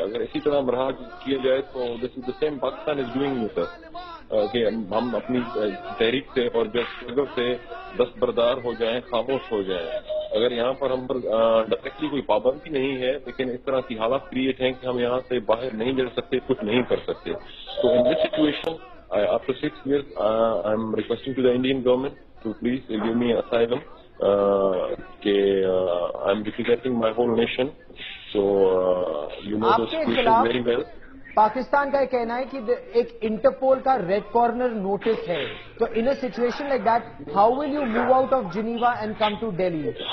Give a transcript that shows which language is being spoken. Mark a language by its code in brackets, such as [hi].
[ur] اگر اسی طرح رہا کیا جائے تو [en] this is the same Pakistan is doing [ur] میں سر کہ ہم اپنی تحریک سے اور جو اسٹرگل سے دستبردار ہو جائیں, خاموش ہو جائیں. اگر یہاں پر ہم پر ڈائریکٹلی کوئی پابندی نہیں ہے لیکن اس طرح کی حالات کریٹ ہیں کہ ہم یہاں سے باہر نہیں جا سکتے, کچھ نہیں کر سکتے, تو [en] In this situation after 6 years I am requesting to the Indian government to please give me asylum. I am representing my whole nation, so you know the situation very well. [ur] Pakistan کا یہ کہنا ہے کہ ایک انٹرپول کا ریڈ کارنر نوٹس ہے, [en] تو in a situation like that how will you move out of Geneva and come to Delhi?